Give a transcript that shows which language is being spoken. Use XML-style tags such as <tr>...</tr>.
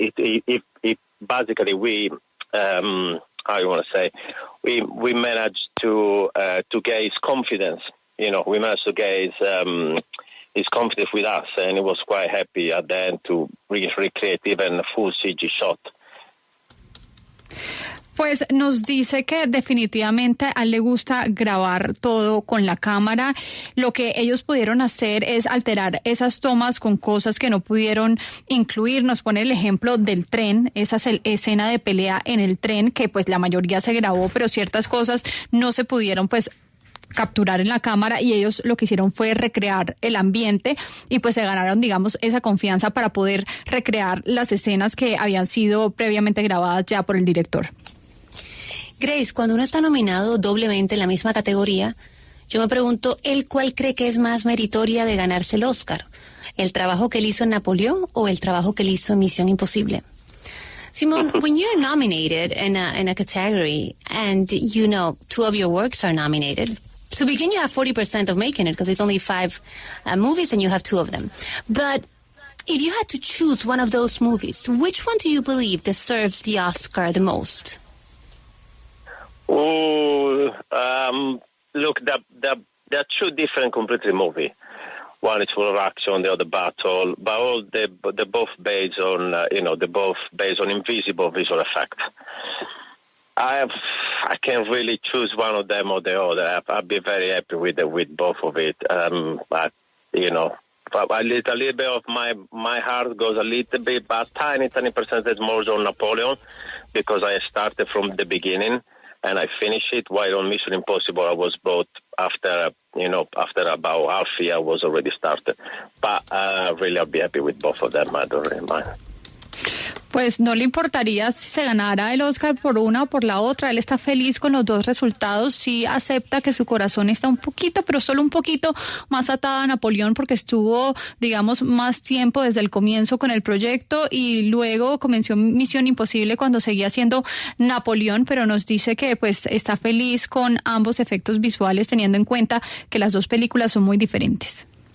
<en>Basically we. How you want to say, we managed to get his confidence. We managed to get his confidence with us, and he was quite happy at the end to recreate even a full CG shot.</en> <es>Pues nos dice que definitivamente a él le gusta grabar todo con la cámara. Lo que ellos pudieron hacer es alterar esas tomas con cosas que no pudieron incluir. Nos pone el ejemplo del tren, esa escena de pelea en el tren, que pues la mayoría se grabó, pero ciertas cosas no se pudieron pues capturar en la cámara, y ellos lo que hicieron fue recrear el ambiente, y pues se ganaron, digamos, esa confianza para poder recrear las escenas que habían sido previamente grabadas ya por el director. Grace, cuando uno está nominado doblemente en la misma categoría, yo me pregunto, ¿él cuál cree que es más meritoria de ganarse el Oscar? ¿El trabajo que él hizo en Napoleón o el trabajo que él hizo en Misión Imposible?</es> <en>Simone, when you're nominated in a category and, two of your works are nominated, to begin you have 40% of making it because it's only 5 movies and you have 2 of them. But if you had to choose one of those movies, which one do you believe deserves the Oscar the most? Look, they're 2 different completely movies. One is for action, the other battle, but they're both based on, they're both based on invisible visual effect. I can't really choose one of them or the other. I'd be very happy with both of it. But, a little bit of my heart goes a little bit, but tiny percentage more on Napoleon, because I started from the beginning and I finished it. While on Mission Impossible, I was both after about half a year I was already started. But really, I'll be happy with both of them. I don't really mind.</en> <es>Pues no le importaría si se ganara el Oscar por una o por la otra. Él está feliz con los 2 resultados. Sí acepta que su corazón está un poquito, pero solo un poquito más atado a Napoleón, porque estuvo, digamos, más tiempo desde el comienzo con el proyecto, y luego comenzó Misión Imposible cuando seguía siendo Napoleón, pero nos dice que pues está feliz con ambos efectos visuales, teniendo en cuenta que las 2 películas son muy diferentes.</es>